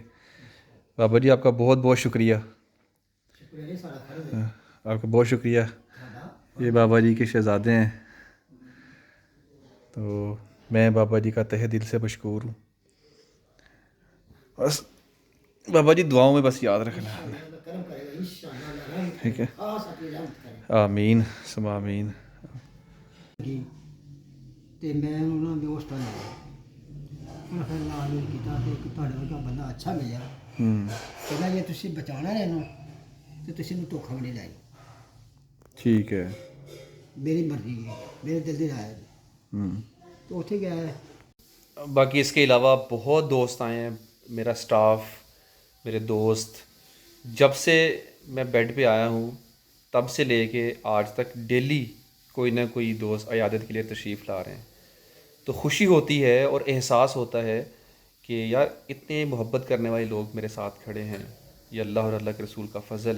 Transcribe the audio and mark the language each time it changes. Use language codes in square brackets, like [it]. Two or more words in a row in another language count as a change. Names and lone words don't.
[ur] بابا جی آپ کا بہت بہت شکریہ، آپ کا بہت شکریہ، یہ بابا جی کے شہزادے ہیں، تو میں بابا جی کا تہہ دل سے مشکور ہوں، بس بابا جی دعاؤں میں بس یاد رکھنا ہے، ٹھیک ہے، [ar] آمین ثم آمین۔ [pa] ਤੇ ਮੈਂ ਉਹਨਾਂ ਦੇ ਉਸ ਤਰ੍ਹਾਂ ਲਿਆ ਉਹਨਾਂ ਫਿਰ ਨਾਲ ਹੀ ਕੀਤਾ ਕਿ ਇੱਕ ਤੁਹਾਡੇ ਵਰਗਾ ਬੰਦਾ ਅੱਛਾ ਮਿਲਿਆ ਕਹਿੰਦਾ ਜੇ ਤੁਸੀਂ ਬਚਾਉਣਾ ਹੈ ਇਹਨੂੰ ਤੇ ਤੁਸੀਂ ਇਹਨੂੰ ਧੋਖਾ ਵੀ ਨਹੀਂ ਲਾਈ [ur] ٹھیک ہے۔ [pa] ਮੇਰੀ ਮਰਜ਼ੀ ਹੈ ਮੇਰੇ ਦਿਲ ਦੀ ਰਾਏ ਹੈ تو ਉੱਥੇ ਗਿਆ [ur] باقی اس کے علاوہ بہت دوست آئے ہیں، میرا سٹاف، میرے دوست، جب سے میں بیڈ پہ آیا ہوں تب سے لے کے آج تک ڈیلی کوئی نہ کوئی دوست عیادت کے لیے تشریف لا رہے ہیں، تو خوشی ہوتی ہے اور احساس ہوتا ہے کہ یار اتنے محبت کرنے والے لوگ میرے ساتھ کھڑے ہیں، یہ اللہ اور اللہ کے رسول کا فضل ہے۔